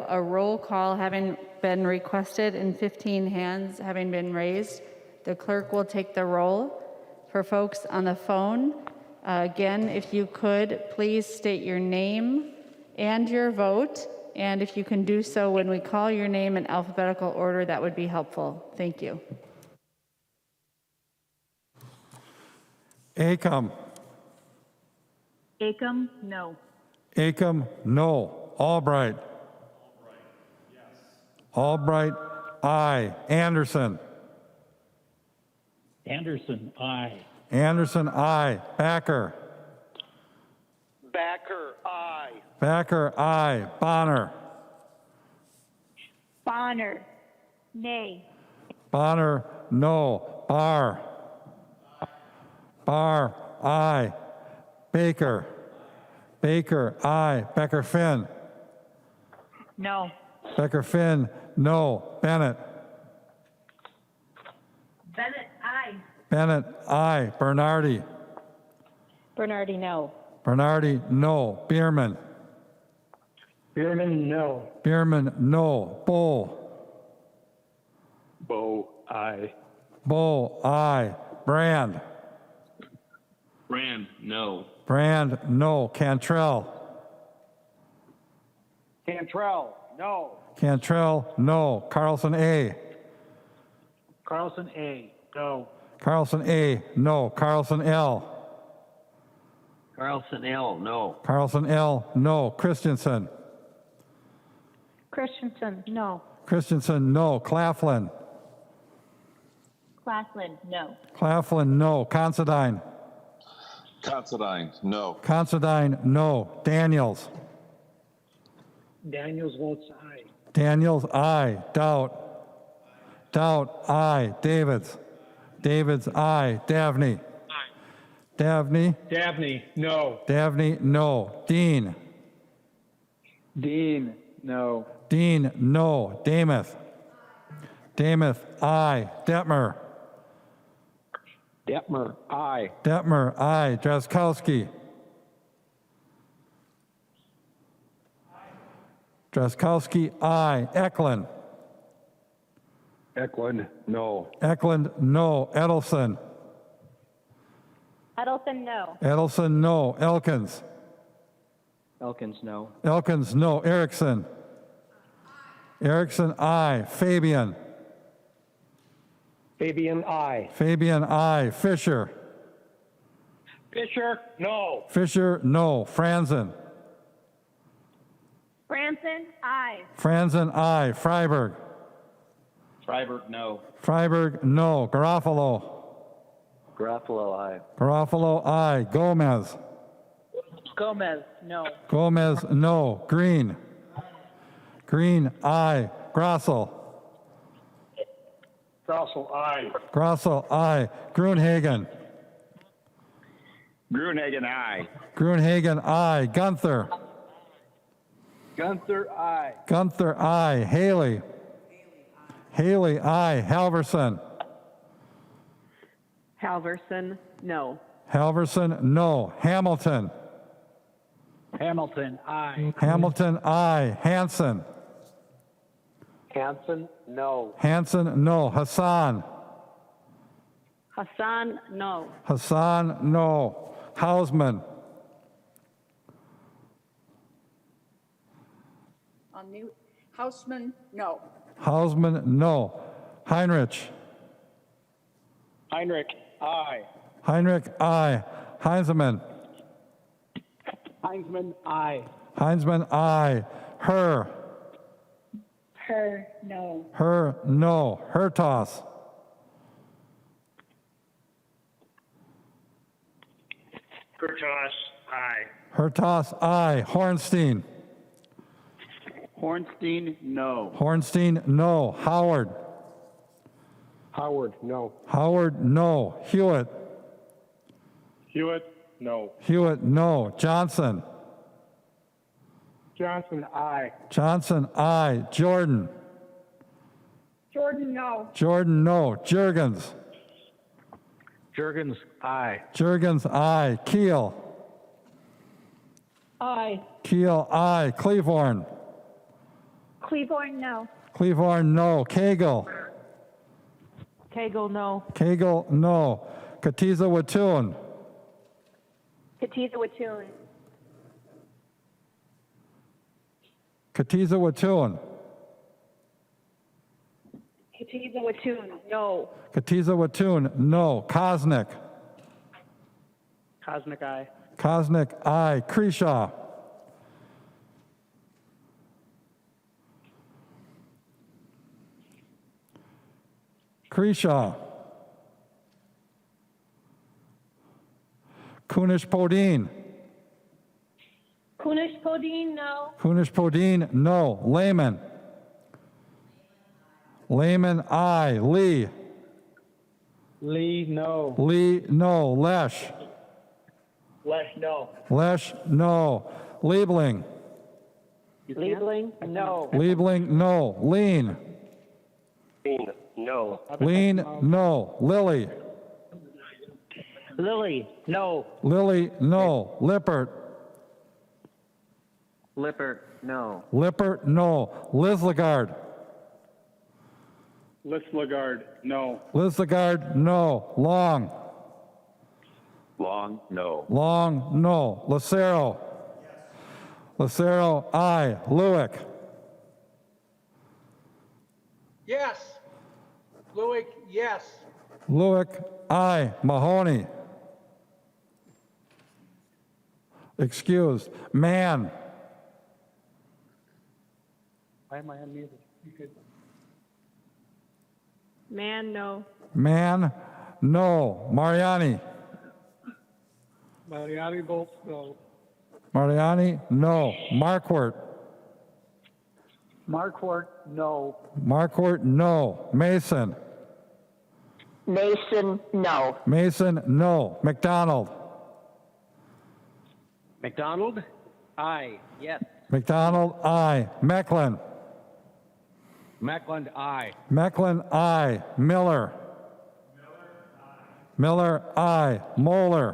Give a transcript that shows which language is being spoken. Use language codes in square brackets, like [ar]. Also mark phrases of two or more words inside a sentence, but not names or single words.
[en] A roll call having been requested and 15 hands having been raised, the clerk will take the roll. For folks on the phone, again, if you could, please state your name and your vote, and if you can do so when we call your name in alphabetical order, that would be helpful. Thank you. Acom. Acom, no. Acom, no. Albright. Albright, aye. Anderson. Anderson, aye. Anderson, aye. Backer. Backer, aye. Backer, aye. Bonner. Bonner, nay. Bonner, no. Barr. Barr, aye. Baker. Baker, aye. Becker Finn. No. Becker Finn, no. Bennett. Bennett, aye. Bennett, aye. Bernardi. Bernardi, no. Bernardi, no. Bierman. Bierman, no. Bierman, no. Bull. Bo, aye. Bull, aye. Brand. Brand, no. Brand, no. Cantrell. Cantrell, no. Cantrell, no. Carlson, A. Carlson, A, no. Carlson, A, no. Carlson, L. Carlson, L, no. Carlson, L, no. Christensen. Christensen, no. Christensen, no. Claflin. Claflin, no. Claflin, no. Considine. Considine, no. Considine, no. Daniels. Daniels votes aye. Daniels, aye. Doubt. Doubt, aye. Davids. Davids, aye. Davney. Davney. Dabney, no. Davney, no. Dean. Dean, no. Dean, no. Damath. Damath, aye. Detmer. Detmer, aye. Detmer, aye. Drazkowski. Drazkowski, aye. Eklund. Eklund, no. Eklund, no. Edelson. Edelson, no. Edelson, no. Elkins. Elkins, no. Elkins, no. Erickson. Erickson, aye. Fabian. Fabian, aye. Fabian, aye. Fisher. Fisher, no. Fisher, no. Franzen. Franson, aye. Franzen, aye. Freiberg. Freiberg, no. Freiberg, no. Garofalo. Garofalo, aye. Garofalo, aye. Gomez. Gomez, no. Gomez, no. Green. Green, aye. Grossel. Grossel, aye. Grossel, aye. Gruenhagen. Gruenhagen, aye. Gruenhagen, aye. Gunther. Gunther, aye. Gunther, aye. Haley. Haley, aye. Halverson. Halverson, no. Halverson, no. Hamilton. Hamilton, aye. Hamilton, aye. Hanson. Hanson, no. Hanson, no. Hassan. Hassan, no. Hassan, no. Hausman. On mute. Houseman, no. Hausman, no. Heinrich. Heinrich, aye. Heinrich, aye. Heinzman. Heinzman, aye. Heinzman, aye. Her. Her, no. Her, no. Hertos. Kurtos, aye. Hertos, aye. Hornstein. Hornstein, no. Hornstein, no. Howard. Howard, no. Howard, no. Hewitt. Hewitt, no. Hewitt, no. Johnson. Johnson, aye. Johnson, aye. Jordan. Jordan, no. Jordan, no. Jurgens. Jurgens, aye. Jurgens, aye. Keel. Aye. Keel, aye. Cleavorn. Cleaborn, no. Cleavorn, no. Cagle. Cagle, no. Cagle, no. Katiza Watun. Katiza Watun. Katiza Watun. Katiza Watun, no. Katiza Watun, no. Kosnick. Cosmic, aye. Kosnick, aye. Kreshaw. Kreshaw. Kunish Podine. Kunish Podine, no. Kunish Podine, no. Lehman. Lehman, aye. Lee. Lee, no. Lee, no. Lesh. Lesh, no. Lesh, no. Liebling. Liebling, no. Liebling, no. Lean. No. Lean, no. Lily. Lily, no. Lily, no. Lippert. Lippert, no. Lippert, no. Lislegard. Lislegard, no. Lislegard, no. Long. Long, no. Long, no. Lucero. Lucero, aye. Lewick. Yes. Lewick, yes. Lewick, aye. Mahoney. Excused. Mann. Why am I unmuted? You could. Man, no. Mann, no. Mariani. Mariani Bolts, no. Mariani, no. Marquardt. Marquardt, no. Marquardt, no. Mason. Mason, no. Mason, no. McDonald. McDonald, aye. Yes. McDonald, aye. Mecklin. Meckland, aye. Mecklin, aye. Miller. Miller, aye. Moeller.